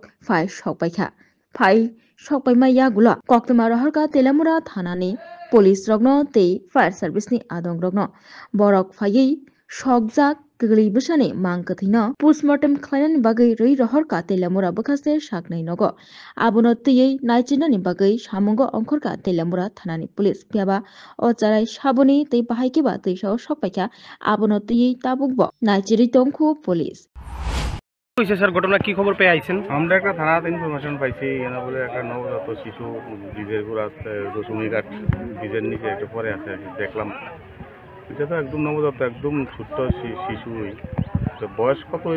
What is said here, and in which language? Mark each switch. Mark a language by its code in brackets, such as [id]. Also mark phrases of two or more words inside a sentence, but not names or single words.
[trp] फाइ सकपाइमा यागुला कक्टमा रहरका तेलामुरा थानानि पुलिस रग्न तै फायर सार्भिसनि आदं रग्न बरक फायै सकजाक गोलैबोसानि मांखो थैनो पोस्टमर्टम खालायनानि बागै रै रहरका तेलामुरा बखासे साकनै नगो आबुनो तैयै नायचिनानि बागै सामुंगो अंखरका तेलामुरा थानानि पुलिस पियाबा अचाराय साबुनि तै बाहायकिबा तैसाव सकपाइखा आबुनो तैयै ताबुकबो नायचिरि तंखु पुलिस [bn] স্যার ঘটনা কি খবর পেয়ে আইছেন? আমরা একটা থানাতে ইনফরমেশন পাইছি এনা বলে একটা নবজাত শিশু ব্রিজের গোড়াতে দশমিঘাট ব্রিজের নিচে একটু পরে আছে দেখলাম। এটা তো একদম নবজাত একদম ছোট্ট শিশুই, তো বয়স কত হইব?